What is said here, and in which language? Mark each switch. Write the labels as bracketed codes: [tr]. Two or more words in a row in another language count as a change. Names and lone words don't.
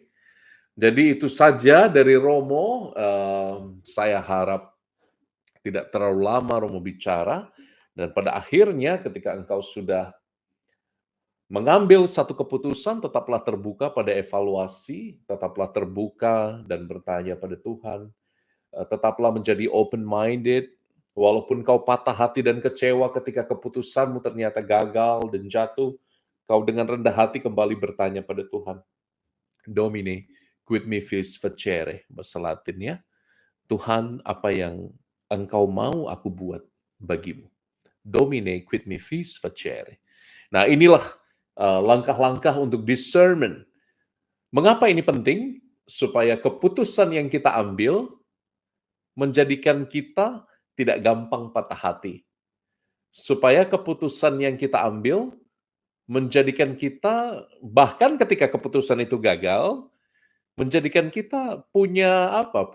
[id] Jadi itu saja dari Romo, saya harap tidak terlalu lama Romo bicara, dan pada akhirnya ketika engkau sudah mengambil satu keputusan, tetaplah terbuka pada evaluasi, tetaplah terbuka dan bertanya pada Tuhan, tetaplah menjadi open-minded, walaupun kau patah hati dan kecewa ketika keputusanmu ternyata gagal dan jatuh, kau dengan rendah hati kembali bertanya pada Tuhan. [la] Domine, quid me vis facere, [id] bahasa Latin ya. Tuhan, apa yang engkau mau aku buat bagimu. [la] Domine, quid me vis facere. [id] Nah, inilah langkah-langkah untuk discernment. Mengapa ini penting? supaya keputusan yang kita ambil menjadikan kita tidak gampang patah hati. Supaya keputusan yang kita ambil menjadikan kita, bahkan ketika keputusan itu gagal, menjadikan kita punya apa?